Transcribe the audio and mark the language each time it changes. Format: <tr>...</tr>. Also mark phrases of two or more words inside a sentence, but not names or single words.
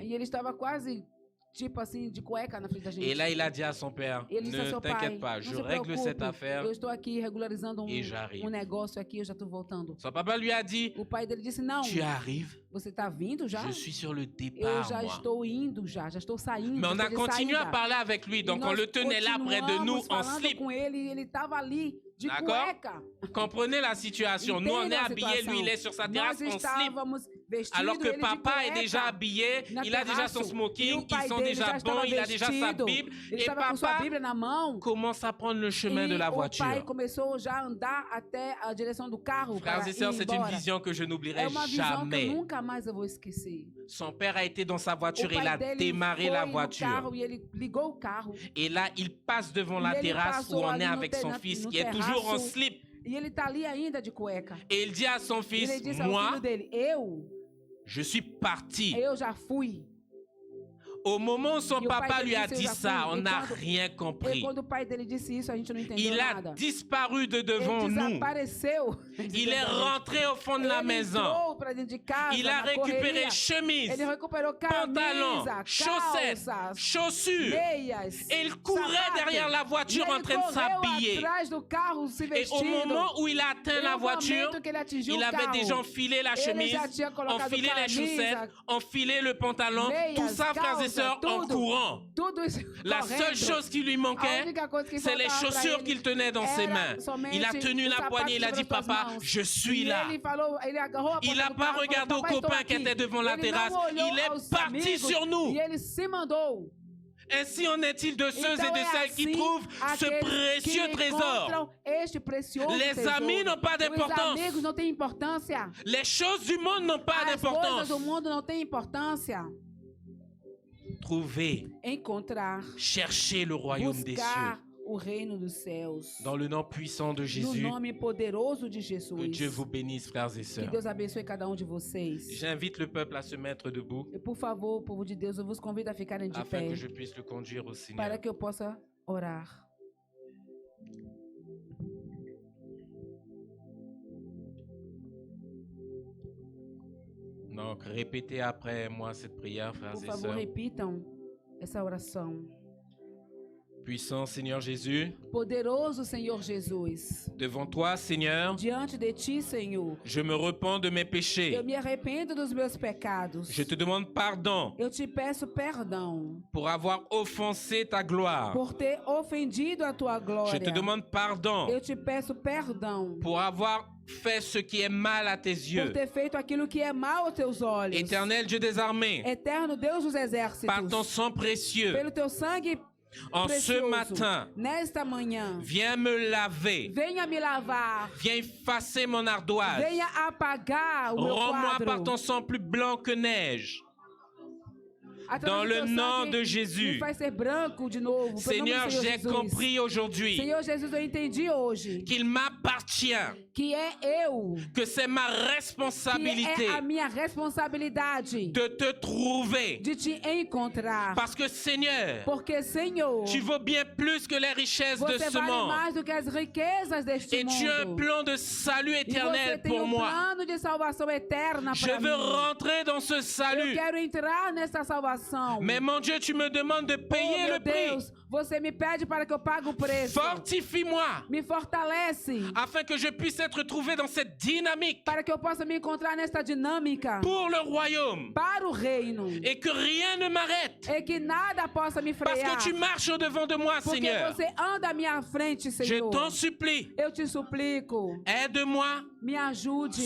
<pt>E ele estava quase, tipo assim, de cueca na frente da gente.</pt> <fr>Et là, il a dit à son père,</fr> <pt>Ele disse ao</pt> <fr>ne</fr> <pt>seu pai,</pt> <fr>t'inquiète pas,</fr> <pt>não</pt> <fr>je</fr> <pt>se</pt> <fr>règle cette</fr> <pt>preocupe,</pt> <fr>affaire</fr> <pt>eu estou aqui regularizando</pt> <fr>et j'arrive.</fr> <pt>um negócio aqui, eu já estou voltando.</pt> <fr>Son papa lui a dit,</fr> <pt>O pai dele disse, não,</pt> <fr>tu arrives,</fr> <pt>você tá vindo já?</pt> <fr>je suis sur le</fr> <pt>Eu</pt> <fr>départ,</fr> <pt>já</pt> <fr>moi.</fr> <pt>estou indo, já estou saindo.</pt> <fr>Mais on</fr> <pt>estou</pt> <fr>a</fr> <pt>de</pt> <fr>continué à</fr> <pt>saída.</pt> <fr>parler avec lui,</fr> <pt>E</pt> <fr>donc on</fr> <pt>nós</pt> <fr>le tenait là près de nous</fr> <pt>continuamos</pt> <fr>en</fr> <pt>falando</pt> <fr>slip.</fr> <pt>com ele e ele estava ali de</pt> <fr>D'accord?</fr> <pt>cueca.</pt> <fr>Comprenez la situation. Nous, on est</fr> <pt>Entendam a</pt> <fr>habillés, lui,</fr> <pt>situação.</pt> <fr>il est sur sa terrasse</fr> <pt>Nós</pt> <fr>en slip.</fr> <pt>estávamos vestidos,</pt> <fr>Alors que</fr> <pt>ele de</pt> <fr>papa est</fr> <pt>cueca.</pt> <fr>déjà habillé,</fr> <pt>na</pt> <fr>il a déjà son</fr> <pt>terraço. E</pt> <fr>smoking,</fr> <pt>o pai</pt> <fr>ils sont</fr> <pt>dele</pt> <fr>déjà</fr> <pt>já</pt> <fr>bons,</fr> <pt>estava</pt> <fr>il a déjà sa</fr> <pt>vestido.</pt> <fr>Bible.</fr> <pt>Ele</pt> <fr>Et</fr> <pt>estava com sua</pt> <fr>papa</fr> <pt>Bíblia na mão.</pt> <fr>commence à prendre le chemin de la</fr> <pt>E o pai</pt> <fr>voiture.</fr> <pt>começou já a andar até a direção do carro</pt> <fr>Frères</fr> <pt>para</pt> <fr>et sœurs,</fr> <pt>ir</pt> <fr>c'est une</fr> <pt>embora.</pt> <fr>vision que je</fr> <pt>É</pt> <fr>n'oublierai</fr> <pt>uma visão que eu</pt> <fr>jamais.</fr> <pt>nunca mais eu vou esquecer.</pt> <fr>Son père a été dans sa</fr> <pt>O</pt> <fr>voiture, il</fr> <pt>pai</pt> <fr>a</fr> <pt>dele</pt> <fr>démarré</fr> <pt>foi</pt> <fr>la</fr> <pt>no</pt> <fr>voiture.</fr> <pt>carro e ele ligou o carro.</pt> <fr>Et là, il passe devant la</fr> <pt>E ele</pt> <fr>terrasse où</fr> <pt>passou</pt> <fr>on</fr> <pt>ali</pt> <fr>est</fr> <pt>no</pt> <fr>avec son</fr> <pt>terra-</pt> <fr>fils,</fr> <pt>no</pt> <fr>qui est toujours en</fr> <pt>terraço.</pt> <fr>slip.</fr> <pt>E ele tá ali ainda de cueca.</pt> <fr>Et il dit à son</fr> <pt>E</pt> <fr>fils,</fr> <pt>ele disse ao</pt> <fr>moi,</fr> <pt>filho dele,</pt> <fr>je suis parti.</fr> <pt>eu já fui.</pt> <fr>Au moment où son</fr> <pt>E o pai</pt> <fr>papa</fr> <pt>dele</pt> <fr>lui a</fr> <pt>disse, eu</pt> <fr>dit</fr> <pt>já</pt> <fr>ça,</fr> <pt>fui.</pt> <fr>on</fr> <pt>E</pt> <fr>n'a</fr> <pt>quando-</pt> <fr>rien</fr> <pt>E</pt> <fr>compris.</fr> <pt>quando o pai dele disse isso, a gente não entendeu</pt> <fr>Il a</fr> <pt>nada.</pt> <fr>disparu de devant</fr> <pt>Ele</pt> <fr>nous.</fr> <pt>desapareceu.</pt> <fr>Il est rentré au fond de la</fr> <pt>Ele</pt> <fr>maison.</fr> <pt>entrou pra dentro de casa,</pt> <fr>Il a</fr> <pt>na</pt> <fr>récupéré</fr> <pt>correria.</pt> <fr>chemise,</fr> <pt>Ele recuperou</pt> <fr>pantalon,</fr> <pt>camisa,</pt> <fr>chaussettes,</fr> <pt>calças,</pt> <fr>chaussures.</fr> <pt>meias,</pt> <fr>Et il courait</fr> <pt>sapato.</pt> <fr>derrière la voiture</fr> <pt>E</pt> <fr>en</fr> <pt>ele</pt> <fr>train de</fr> <pt>correu</pt> <fr>s'habiller.</fr> <pt>atrás do carro se</pt> <fr>Et au</fr> <pt>vestindo.</pt> <fr>moment où il a atteint</fr> <pt>E</pt> <fr>la</fr> <pt>no</pt> <fr>voiture,</fr> <pt>momento que ele atingiu</pt> <fr>il</fr> <pt>o</pt> <fr>avait</fr> <pt>carro,</pt> <fr>déjà enfilé la</fr> <pt>ele</pt> <fr>chemise,</fr> <pt>já tinha colocado</pt> <fr>enfilé les chaussettes,</fr> <pt>camisa,</pt> <fr>enfilé le pantalon,</fr> <pt>meias,</pt> <fr>tout ça, frères et</fr> <pt>calça,</pt> <fr>sœurs, en</fr> <pt>tudo.</pt> <fr>courant.</fr> <pt>tudo isso</pt> <fr>La</fr> <pt>correndo.</pt> <fr>seule chose qui lui</fr> <pt>A</pt> <fr>manquait,</fr> <pt>única coisa que</pt> <fr>c'est les</fr> <pt>faltava pra</pt> <fr>chaussures</fr> <pt>ele</pt> <fr>qu'il tenait dans ses</fr> <pt>era</pt> <fr>mains.</fr> <pt>somente</pt> <fr>Il a tenu</fr> <pt>o</pt> <fr>la</fr> <pt>sapato</pt> <fr>poignée, il a dit,</fr> <pt>sobre as suas</pt> <fr>papa,</fr> <pt>mãos.</pt> <fr>je suis</fr> <pt>E</pt> <fr>là.</fr> <pt>ele falou, ele agarrou a</pt> <fr>Il</fr> <pt>porta</pt> <fr>n'a</fr> <pt>do</pt> <fr>pas</fr> <pt>carro,</pt> <fr>regardé</fr> <pt>falou,</pt> <fr>au</fr> <pt>"Papai, estou</pt> <fr>copain qui</fr> <pt>aqui."</pt> <fr>était devant la</fr> <pt>Ele</pt> <fr>terrasse.</fr> <pt>não olhou</pt> <fr>Il est</fr> <pt>aos</pt> <fr>parti</fr> <pt>amigos,</pt> <fr>sur nous.</fr> <pt>E ele se mandou.</pt> <fr>Ainsi en est-il de ceux</fr> <pt>Então</pt> <fr>et de</fr> <pt>é</pt> <fr>celles qui</fr> <pt>assim</pt> <fr>trouvent ce</fr> <pt>aqueles</pt> <fr>précieux</fr> <pt>que</pt> <fr>trésor.</fr> <pt>encontram este precioso</pt> <fr>Les</fr> <pt>tesouro.</pt> <fr>amis n'ont pas</fr> <pt>Os</pt> <fr>d'importance.</fr> <pt>amigos não têm importância.</pt> <fr>Les choses du monde n'ont pas</fr> <pt>As coisas</pt> <fr>d'importance.</fr> <pt>do mundo não têm importância.</pt> <fr>Trouvez,</fr> <pt>Encontrar,</pt> <fr>cherchez le royaume des</fr> <pt>buscar</pt> <fr>cieux.</fr> <pt>o reino dos céus.</pt> <fr>Dans le nom puissant de</fr> <pt>No</pt> <fr>Jésus,</fr> <pt>nome poderoso de</pt> <fr>que</fr> <pt>Jesus.</pt> <fr>Dieu vous bénisse, frères et</fr> <pt>Que</pt> <fr>sœurs.</fr> <pt>Deus abençoe cada de vocês.</pt> <fr>J'invite le peuple à se mettre debout</fr> <pt>E por favor, povo de Deus, eu vos convido a ficarem de</pt> <fr>afin</fr> <pt>pé</pt> <fr>que je puisse le conduire au Seigneur.</fr> <pt>para que eu possa orar.</pt> <fr>Donc, répétez après moi cette prière, frères</fr> <pt>Por</pt> <fr>et</fr> <pt>favor,</pt> <fr>sœurs.</fr> <pt>repitam essa oração.</pt> <fr>Puissant Seigneur Jésus,</fr> <pt>Poderoso Senhor Jesus,</pt> <fr>devant toi, Seigneur,</fr> <pt>diante de ti, Senhor,</pt> <fr>je me repens de mes péchés.</fr> <pt>eu me arrependo dos meus pecados.</pt> <fr>Je te demande pardon</fr> <pt>Eu te peço perdão</pt> <fr>pour avoir offensé ta gloire.</fr> <pt>por ter ofendido a tua</pt> <fr>Je</fr> <pt>glória.</pt> <fr>te demande pardon</fr> <pt>Eu te peço perdão</pt> <fr>pour avoir fait ce qui est mal à tes</fr> <pt>por</pt> <fr>yeux.</fr> <pt>ter feito aquilo que é mal aos teus olhos.</pt> <fr>Éternel Dieu des armées,</fr> <pt>Eterno Deus dos exércitos,</pt> <fr>par ton sang précieux,</fr> <pt>pelo teu sangue</pt> <fr>en ce</fr> <pt>precioso,</pt> <fr>matin,</fr> <pt>nesta manhã,</pt> <fr>viens me laver,</fr> <pt>venha me lavar,</pt> <fr>viens effacer mon ardoise.</fr> <pt>venha apagar o meu</pt> <fr>Rends-moi par</fr> <pt>quadro.</pt> <fr>ton sang plus blanc que neige.</fr> <pt>Através</pt> <fr>Dans</fr> <pt>do</pt> <fr>le</fr> <pt>teu</pt> <fr>nom</fr> <pt>sangue,</pt> <fr>de Jésus.</fr> <pt>me faz ser branco de novo. Pelo</pt> <fr>Seigneur,</fr> <pt>nome do Senhor</pt> <fr>j'ai</fr> <pt>Jesus.</pt> <fr>compris aujourd'hui</fr> <pt>Senhor Jesus, eu entendi hoje</pt> <fr>qu'il m'appartient,</fr> <pt>que é eu,</pt> <fr>que c'est ma</fr> <pt>que</pt> <fr>responsabilité</fr> <pt>é a minha responsabilidade</pt> <fr>de te trouver.</fr> <pt>de te encontrar.</pt> <fr>Parce que Seigneur,</fr> <pt>Porque, Senhor,</pt> <fr>tu vaux bien plus que les richesses de</fr> <pt>você</pt> <fr>ce</fr> <pt>vale</pt> <fr>monde.</fr> <pt>mais do que as riquezas deste</pt> <fr>Et tu as un</fr> <pt>mundo.</pt> <fr>plan de salut</fr> <pt>E você</pt> <fr>éternel</fr> <pt>tem</pt> <fr>pour moi.</fr> <pt>plano de salvação eterna</pt> <fr>Je</fr> <pt>para</pt> <fr>veux</fr> <pt>mim.</pt> <fr>rentrer dans ce</fr> <pt>Eu</pt> <fr>salut.</fr> <pt>quero entrar nessa salvação.</pt> <fr>Mais mon Dieu, tu me demandes de</fr> <pt>Oh,</pt> <fr>payer</fr> <pt>meu</pt> <fr>le prix.</fr> <pt>Deus, você me pede para que eu pague o preço.</pt> <fr>Fortifie-moi</fr> <pt>Me fortalece</pt> <fr>afin que je puisse être trouvé dans cette dynamique</fr> <pt>para que eu possa me encontrar nesta dinâmica</pt> <fr>pour le royaume</fr> <pt>para o reino.</pt> <fr>et que rien ne m'arrête.</fr> <pt>E que nada possa me</pt> <fr>Parce</fr> <pt>frear.</pt> <fr>que tu marches au-devant de moi,</fr> <pt>Porque</pt> <fr>Seigneur.</fr> <pt>você anda à minha frente,</pt> <fr>Je</fr> <pt>Senhor.</pt> <fr>t'en supplie.</fr> <pt>Eu te suplico,</pt> <fr>Aide-moi,</fr> <pt>me ajude,</pt>